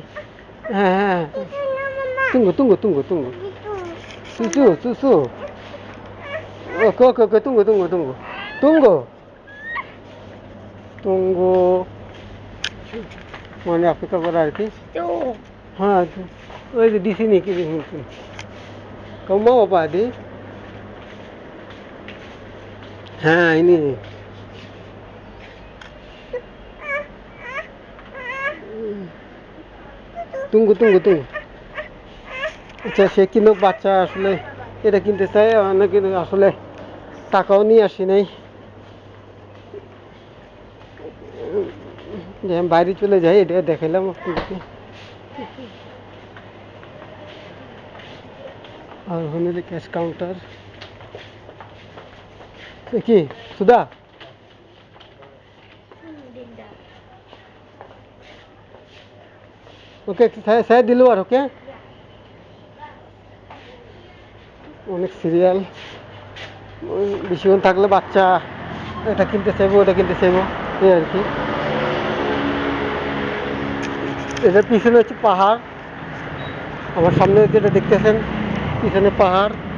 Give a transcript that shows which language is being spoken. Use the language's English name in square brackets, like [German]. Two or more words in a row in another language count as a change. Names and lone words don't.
[Bangla] হ্যাঁ হ্যাঁ, তুঙ্গু সুসু সুসু, ওকে ওকে ওকে, [Malay] tunggu tunggu, [Bangla] মানে অপেক্ষা করা আর কি। হ্যাঁ, ওই যে দিছি নি কি, [Malay] kau mau apa Adi? হ্যাঁ ini tunggu. [Bangla] আচ্ছা, সে কিনুক। বাচ্চা আসলে এটা কিনতে চাই না, কিন্তু আসলে টাকাও নিয়ে আসি নাই। যে আমি বাইরে চলে যাই, এটা দেখাইলাম আপনাদেরকে। আর ওখানে যে ক্যাশ কাউন্টার, কি সুধা, ওকে [Malay] saya di luar, oke? [Bangla] অনেক সিরিয়াল, বেশিক্ষণ থাকলে বাচ্চা এটা কিনতে চাইবো ওটা কিনতে চাইবো, এই আর কি। এটার পিছনে হচ্ছে পাহাড়, আমার সামনে যেটা দেখতেছেন পিছনে পাহাড়।